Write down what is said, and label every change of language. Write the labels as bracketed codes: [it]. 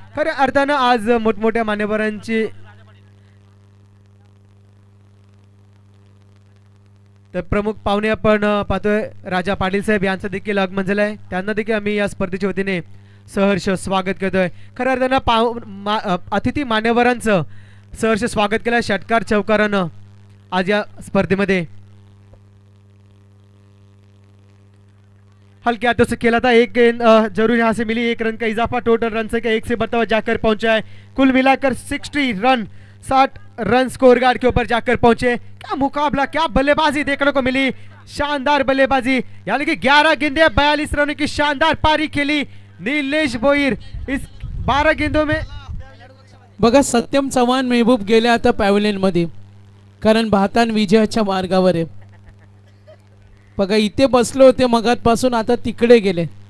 [mr] खऱ्या अर्थानं आज मोठमोठ्या मान्यवरांची तर प्रमुख पाहुणे आपण पाहतोय राजा पाटील साहेब यांचं देखील आगमन झालंय, त्यांना देखील आम्ही या स्पर्धेच्या वतीने सहर्ष स्वागत करतोय। खऱ्या अर्थानं अतिथी मान्यवरांचं सहर्ष स्वागत केलं षटकार चौकारानं आज या स्पर्धेमध्ये। [hi] हल्के हाथों से खेला था, एक गेंद जरूर यहाँ से मिली, 1 रन का इजाफा, टोटल रन से 1 से बढ़ता हुआ जाकर पहुंचा है। कुल मिलाकर 60 रन 60 रन स्कोर गार्ड के ऊपर जाकर पहुंचे। क्या मुकाबला, क्या बल्लेबाजी देखने को मिली, शानदार बल्लेबाजी, यानी कि 11 गेंदे 42 रनों की शानदार पारी खेली नीलेश भोईर। इस 12 गेंदों में [mr] बघा सत्यम चव्हाण मेहबूब गेले आता पॅव्हलियन मध्ये, कारण भारतान विजयाच्या मार्गावर आहे। बघा इथे बसले होते मगातपासून, आता तिकडे गेले।